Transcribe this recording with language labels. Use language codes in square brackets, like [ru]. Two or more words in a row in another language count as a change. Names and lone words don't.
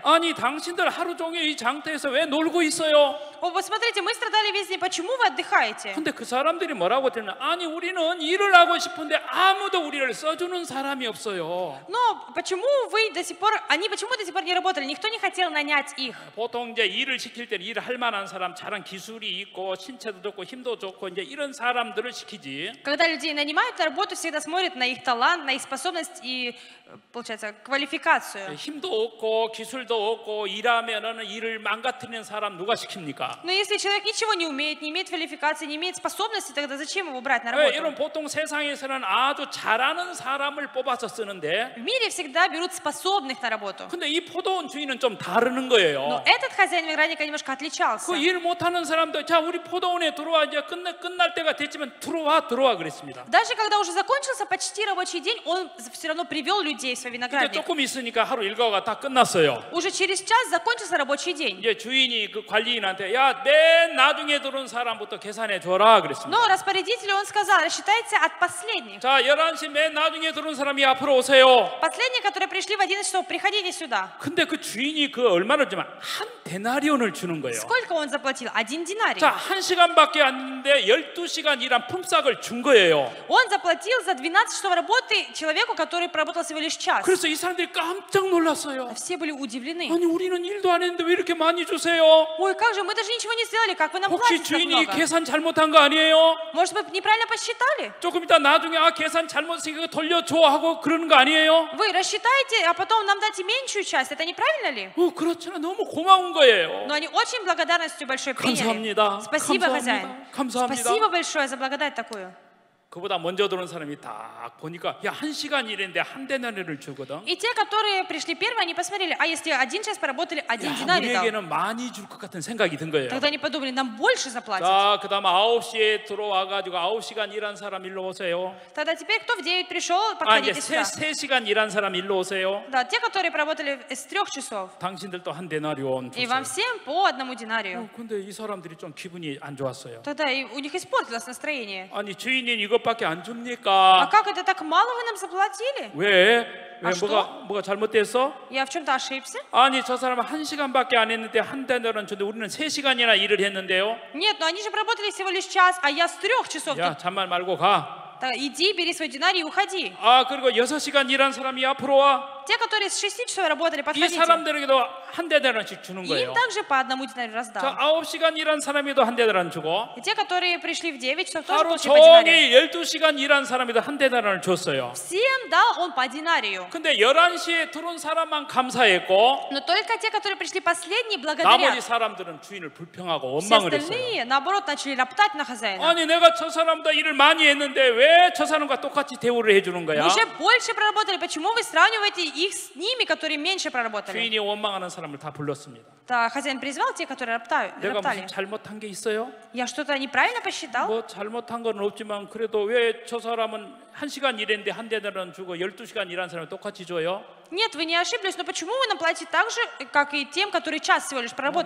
[ko] 아니 당신들 하루 종일 이 장터에서 왜 놀고 있어요? [ru] О, вот смотрите, мы страдали весь день, почему вы отдыхаете? [ko] 근데 그 사람들이 뭐라고 했냐면 아니 우리는 일을 하고 싶은데 아무도 우리를 써주는 사람이 없어요. [ru] Но почему вы до сих пор, они почему до сих пор не работали? Никто не хотел нанять их. [ko] 보통 이제 일을 시킬 때는 일을 할 만한 사람, 잘한 기술이 있고 신체도 좋고 힘도 좋고 이제 이런 사람들을 시키지. [ru] Когда людей нанимают на работу, всегда смотрят на их талант, на их способность и, получается, квалификацию. [ko] 힘도 없고 기술도 없고 일하면은 일을 망가뜨리는 사람 누가 시킵니까? [ru] Но если человек ничего не умеет, не имеет квалификации, не имеет способности, тогда зачем его брать на [ko] 이런 [ru] работу? [ko] 보통 세상에서는 아주 잘하는 사람을 뽑아서 쓰는데 [ru] В мире всегда берут способных на работу. [ko] 근데 이 포도원 주인은 좀 다르는 거예요. [ru] Но этот хозяин виноградника немножко отличался. [ko] 그 일 못하는 사람도 자 우리 포도원에 들어와 이제 끝날 때가 됐지만 들어와 그랬습니다. [ru] Даже когда уже закончился почти рабочий день, он все равно привел людей в свой [ko] 이제 [ru] виноградник. [ko] 조금 있으니까 하루 일과가 다 끝났어요. [ru] Уже через час закончился рабочий день. [ko] 이제 주인이 그 관리인한테 야 맨 나중에 들어온 사람부터 계산해 줘라 그랬습니다. [ru] Но распорядителю он сказал, рассчитайте от последних. [ko] 자 11시 맨 나중에 들어온 사람이 앞으로 오세요. [ru] Последние, которые пришли в 11 часов, приходите сюда. [ko] 근데 그 주인이 그 얼마를 주면 한 데나리온을 주는 거예요. [ru] Сколько он заплатил? 1 динарий. [ko] 자 1시간밖에 안 했는데 12시간 일한 품삯을 준 거예요. [ru] Он заплатил за 12 часов работы человеку человеку, который проработал всего лишь час. [ko] 그래서 이 사람들이 깜짝 놀랐어요. [ru] Все были удивлены. [ko] 아니 우리는 일도 안 했는데 왜 이렇게 많이 주세요? [ru] Ой, как же, мы даже ничего не сделали, как вы нам [ko] 혹시 [ru] платите так [ko] 주인이 [ru] много? [ko] 계산 잘못한 거 아니에요? [ru] Может быть, неправильно посчитали? [ko] 조금 이따 나중에 계산 잘못했으니까 돌려줘 하고 그러는 거 아니에요? [ru] Вы рассчитаете, а потом нам дайте меньшую часть. Это неправильно ли? [ko] 그렇잖아. 너무 고마운 거예요. [ru] Но они очень благодарностью большой приняли. [ko] 감사합니다. [ru] Спасибо, хозяин. [ko] 감사합니다. [ru] Спасибо большое за благодать такую. [ko] 그보다 먼저 들어온 사람이 딱 보니까 야 1시간 일했는데 한 데나리를 주거든. [ru] И те, которые пришли первые, они посмотрели, а если 1 час поработали, 1 динарий дал. [ko] 우리에게는 많이 줄 것 같은 생각이 든 거예요. [ru] Тогда они подумали, нам больше заплатят. [ko] 자, 그다음 9시에 들어와가지고 9시간 일한 사람 일로 오세요. [ru] Тогда теперь кто в 9 пришел, [ko] 이제 [ru] подходите сюда. [ko] 3시간 일한 사람 일로 오세요. [ru] Да, те, которые поработали с 3 часов. [ko] 당신들도 한 데나리온 [ru] И [ko] 주세요. [ru] вам всем по 1 динарию. [ko] 근데 이 사람들이 좀 기분이 안 좋았어요. [ru] Тогда у них испортилось настроение. [ko] 아니 주인이 이것밖에 안 줍니까? [ru] А как это так мало вы нам заплатили? [ko] 왜 [ru] что? [ko] 뭐가 잘못됐어? [ru] Я в чем-то ошибся? [ko] 아니 저 사람은 1시간밖에 안 했는데 한 데나리온 줬는데 우리는 3시간이나 일을 했는데요. [ru] Нет, но они же работали всего лишь час, а я с 3 часов. [ko] 야 잔말 말고 가. [ru] Да, иди, бери свой динарий и уходи. [ko] 그리고 6시간 일한 사람이 앞으로 와. [ru] Те, которые с 6 часов работали, [ko] 이 [ru] подходите. [ko] 사람들에게도 한 데나리온씩 주는 [ru] Им [ko] 거예요. [ru] также по 1 динарию [ko] 자, [ru] раздал. [ko] 9시간 일한 사람에도 한 데나리온 주고 [ru] И те, которые пришли в 9 часов, тоже [ko] 하루 [ru] получили по динарию. [ko] 종일 12시간 일한 사람에도 한 데나리온을 줬어요. [ru] Всем дал он по динарию. [ko] 근데 11시에 들어온 사람만 감사했고 [ru] Но только те, которые пришли последние, [ko] 나머지 [ru] благодарят. [ko] 사람들은 주인을 불평하고 [ru] Все [ko] 원망을 했어요. [ru] остальные, наоборот, начали роптать на хозяина. [ko] 아니 내가 저 사람보다 일을 많이 했는데 왜 저 사람과 똑같이 대우를 해주는 거야? [ru] Вы уже больше проработали, почему вы сравниваете их с ними, которые меньше проработали? [ko] 주인이 원망하는 사람을 다 불렀습니다. [ru] Да, хозяин призвал те, которые [ko] 내가 [ru] роптали. [ko] 무슨 잘못한 게 있어요? [ru] Я что-то неправильно посчитал? [ko] 뭐 잘못한 건 없지만 그래도 왜 저 사람은 1시간 일했는데 한 데나리온 주고 12시간 일한 사람을 똑같이 줘요? [ru] Нет, вы не ошиблись, но почему вы нам платите так же, как и тем, которые час всего лишь проработали?